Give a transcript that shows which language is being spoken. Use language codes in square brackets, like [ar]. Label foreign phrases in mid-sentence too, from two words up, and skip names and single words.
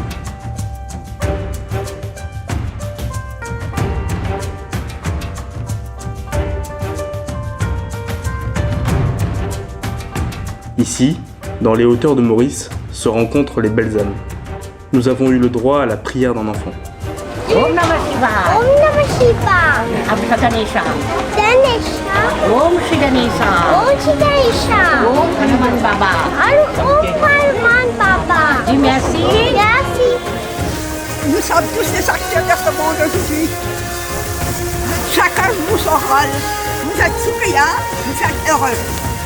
[fr] Ici, dans les hauteurs de Maurice, se rencontrent les belles âmes. Nous avons eu le droit à la prière d'un enfant. [sa] ॐ नमः शिवाय. ॐ नमः शिवाय. अभिषेक गणेश. Ganesha. ॐ श्री गणेश. ॐ श्री गणेश. ॐ हनुमान बाबा. ॐ हनुमान बाबा. [fr] Dis merci. Merci. Nous sommes tous des acteurs de ce monde aujourd'hui. Chacun joue son rôle. Vous êtes souriants, vous êtes heureux.